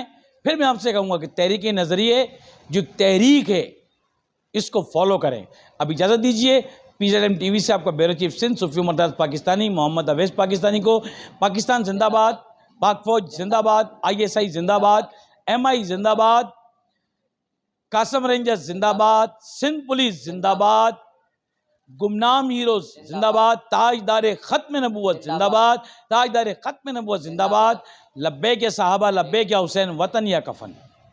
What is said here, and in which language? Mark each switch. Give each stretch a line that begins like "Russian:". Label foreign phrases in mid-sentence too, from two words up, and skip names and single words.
Urdu: پھر میں آپ سے کہوں گا کہ تحریک نظریے جو تحریک ہے اس کو فالو کریں. اب اجازت دیجیے، PZM TV سے آپ کا بیورو چیف سندھ صوفی عمر درس پاکستانی محمد اویس پاکستانی کو پاکستان زندہ باد، پاک فوج زندہ باد، ISI زندہ باد، MI زندہ باد, قاسم رینجرز زندہ باد، سندھ پولیس زندہ باد، گمنام ہیروز زندہ باد، تاجدار ختم نبوت زندہ باد، تاجدار ختم نبوت زندہ باد،
Arabic: لبیک یا صحابہ، لبیک یا حسین،
Urdu: وطن یا کفن.